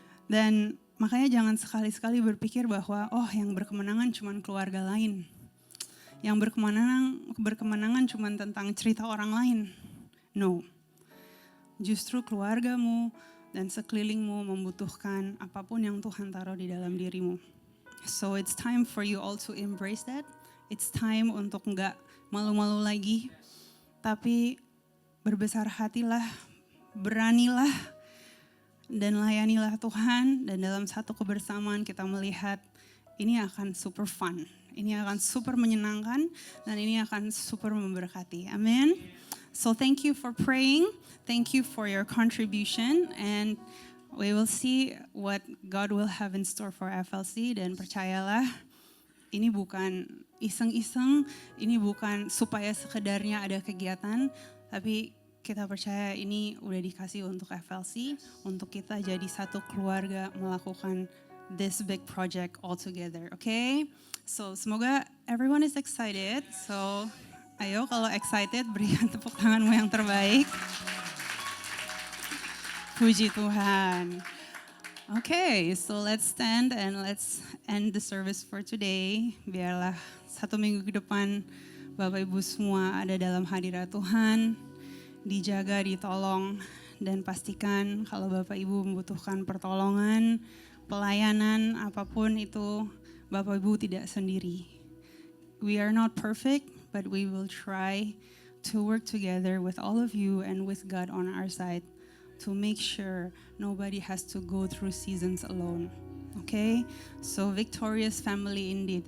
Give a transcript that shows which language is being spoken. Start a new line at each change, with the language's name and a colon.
Indonesian: Dan makanya jangan sekali-sekali berpikir bahwa yang berkemenangan cuma keluarga lain. Yang berkemenangan cuma tentang cerita orang lain.
English: No.
Indonesian: Justru keluargamu dan sekelilingmu membutuhkan apapun yang Tuhan taruh di dalam dirimu.
English: So it's time for you all to embrace that. It's time
Indonesian: untuk nggak malu-malu lagi, tapi berbesar hatilah, beranilah, dan layanilah Tuhan. Dan dalam satu kebersamaan kita melihat ini akan super fun, ini akan super menyenangkan, dan ini akan super memberkati. Amin.
English: So thank you for praying, thank you for your contribution, and we will see what God will have in store for FLC.
Indonesian: Dan percayalah, ini bukan iseng-iseng, ini bukan supaya sekedarnya ada kegiatan, tapi kita percaya ini udah dikasih untuk FLC, untuk kita jadi satu keluarga melakukan
English: this big project all together, okay? So
Indonesian: semoga
English: everyone is excited.
Indonesian: So ayo kalau excited berikan tepuk tanganmu yang terbaik. Puji Tuhan.
English: Okay, so let's stand and let's end the service for today.
Indonesian: Biarlah 1 minggu ke depan Bapak Ibu semua ada dalam hadirat Tuhan, dijaga, ditolong, dan pastikan kalau Bapak Ibu membutuhkan pertolongan, pelayanan, apapun itu, Bapak Ibu tidak sendiri.
English: We are not perfect, but we will try to work together with all of you and with God on our side to make sure nobody has to go through seasons alone. Okay? So victorious family indeed.